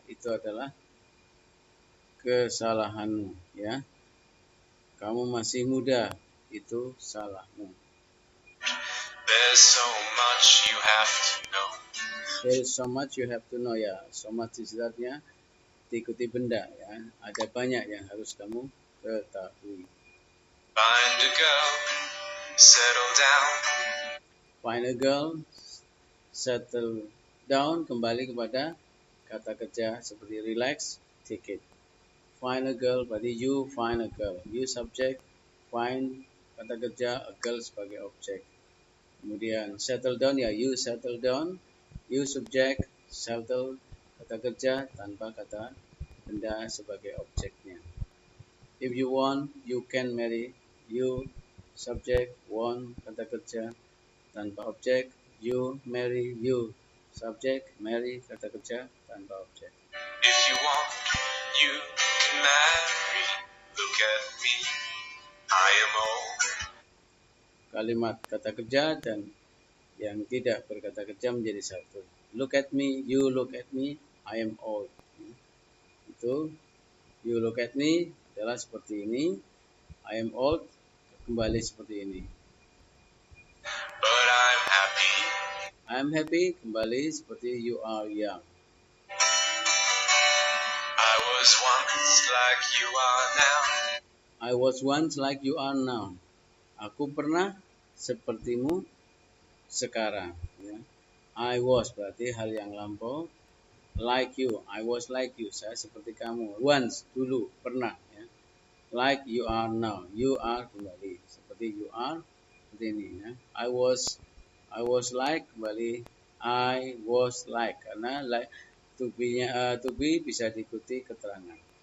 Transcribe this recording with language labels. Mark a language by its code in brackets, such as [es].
[id] Itu adalah kesalahanmu, ya. Kamu masih muda, itu salahmu. [en] There's so much you have to know. There is so much you have to know, ya. [id] So much istilahnya diikuti benda, ya. Ada banyak yang harus kamu ketahui. [en] Find a girl, settle down. Find a girl, settle down, [id] kembali kepada kata kerja seperti [en] relax, take it. Find a girl, berarti you find a girl. You subject, find kata kerja, a girl [id] sebagai objek. Kemudian settle down, ya [en] you settle down. You subject, [id] settle kata kerja tanpa kata benda sebagai objeknya. [en] If you want, you can marry. [id] You subject, want kata kerja tanpa objek. [en] You marry, you subject, marry kata kerja tanpa objek. If you want, you can marry. Look at me, I am old. [id] Kalimat kata kerja dan yang tidak berkata kerja menjadi satu. [en] Look at me, you look at me, I am old. [id] Itu [en] you look at me [id] adalah seperti ini, [en] I am old [id] kembali seperti ini. [en] But I'm happy. I'm happy kembali seperti you are young. I was once like you are now. I was once like you are now. [id] Aku pernah sepertimu sekarang. Ya. I was berarti hal yang lampau. [en] like you, I was like you, [id] saya seperti kamu. [en] Once, [id] dulu, pernah, [en] ya. Like you are now, you are kembali, seperti you are, seperti ini, ya. I was like kembali, I was like, karena like to be [id] bisa diikuti keterangan.